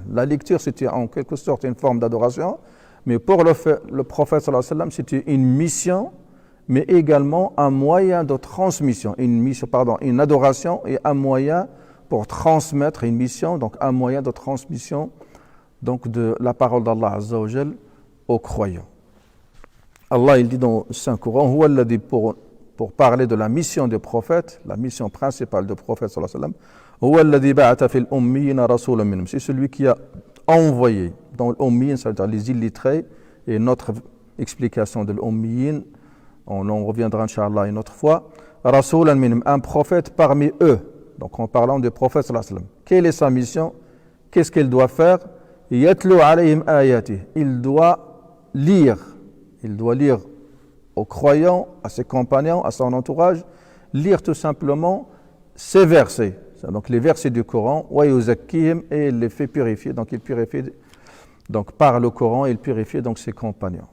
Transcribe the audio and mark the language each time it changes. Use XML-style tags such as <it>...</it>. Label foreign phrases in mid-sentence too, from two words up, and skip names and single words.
<fr>La lecture c'était en quelque sorte une forme d'adoration, mais pour le prophète</fr> <ar>صلى الله عليه وسلم,</ar> <fr>c'était une mission, mais également un moyen de transmission, une adoration et un moyen pour transmettre une mission, donc un moyen de transmission donc de la parole d'Allah</fr> <ar>عز وجل</ar> <fr>aux croyants. Allah il dit dans le Saint-Coran, pour parler de la mission du prophète, la mission principale du prophète</fr> <ar>صلى الله عليه وسلم, هو الذي بعث في الأميين رسولا منهم.</ar> <fr>C'est celui qui a envoyé dans l'ummiyin, c'est-à-dire les illettrés, et notre explication de l'ummiyin, on en reviendra Inch'Allah une autre fois,</fr> <ar>رسولا منهم,</ar> <fr>un prophète parmi eux. Donc en parlant du prophète</fr> <ar>صلى الله عليه وسلم.</ar> <fr>Quelle est sa mission? Qu'est-ce qu'il doit faire?</fr> <ar>يتلو عليهم آياتي.</ar> <fr>Il doit lire aux croyants, à ses compagnons, à son entourage, lire tout simplement ces versets. Donc les versets du Coran,</fr> <ar>ويزكيهم,</ar> <fr>et il les fait purifier. Donc il purifie, donc par le Coran, il purifie donc ses compagnons.</fr>